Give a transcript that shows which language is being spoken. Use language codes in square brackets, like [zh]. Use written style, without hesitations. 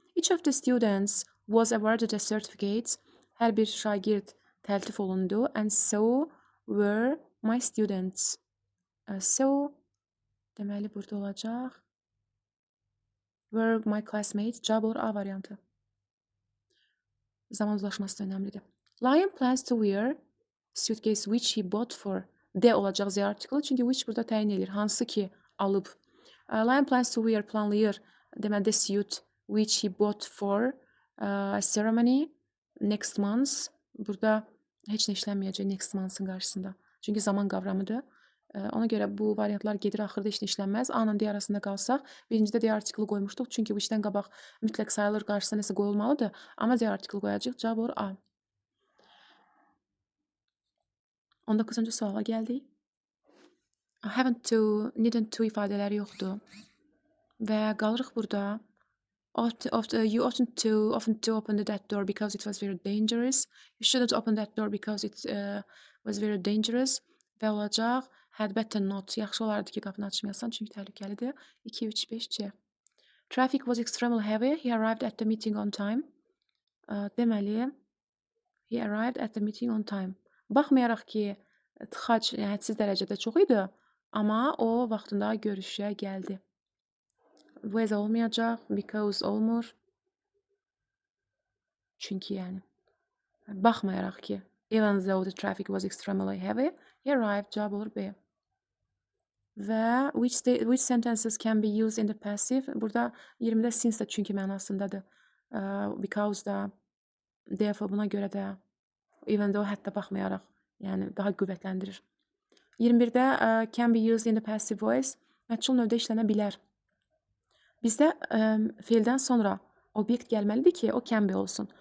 [en] Each of the students was awarded a certificate. [az] Hər bir şagird təltif olundu. [en] And so were my students. [az] So, deməli burada olacaq. [en] Were my classmates. [az] Cavab olur A variantı. Zaman uzlaşması da önəmlidir. [en] Lion plans to wear suitcase which he bought for. [az] D olacaq Z article. Çünki which burada təyin edir. Hansı ki alıb. [en] Lion plans to wear planlayır. [az] Deməli [en] the suit which he bought for a ceremony next month. [az] Burada heç nə işlənməyəcək next month'ın qarşısında. Çünki zaman qavramıdır. Ona görə bu variantlar gedir, axırda heç nə işlənməz. A-la D arasında qalsaq, birincidə D artiklı qoymuşduq. Çünki which-dən qabaq mütləq sayılır, qarşısına nəsə qoyulmalıdır. Amma D artiklı qoyacaq. Cavab olur A. 19-cu suala gəldik. Haven't to, needn't to ifadələri yoxdur. Və qalırıq burada. [en] You oughtn't to open that door because it was very dangerous. You shouldn't open that door because it was very dangerous. [az] Və olacaq. [en] Had better not. [az] Yaxşı olardı ki, qapını açmayasan, çünki təhlükəlidir. 2, 3, 5, C. [en] Traffic was extremely heavy. He arrived at the meeting on time. Deməli, he arrived at the meeting on time. [az] Baxmayaraq ki, tıxac hədsiz dərəcədə çox idi, amma o vaxtında görüşə gəldi. Was olmayacaq, because olmur. Çünki yəni. Baxmayaraq ki, [en] even though the traffic was extremely heavy, he arrived, [az] cavab olur B. [en] Və which sentences can be used in the passive? [az] Burada 20-də since də çünki mənasındadır. Because da, therefore buna görə də, even though hətta baxmayaraq, yəni daha qüvvətləndirir. 21-də [en] can be used in the passive voice. [az] Məchul növdə işlənə bilər. Bizdə feildən sonra obyekt gəlməlidir ki, o can be olsun.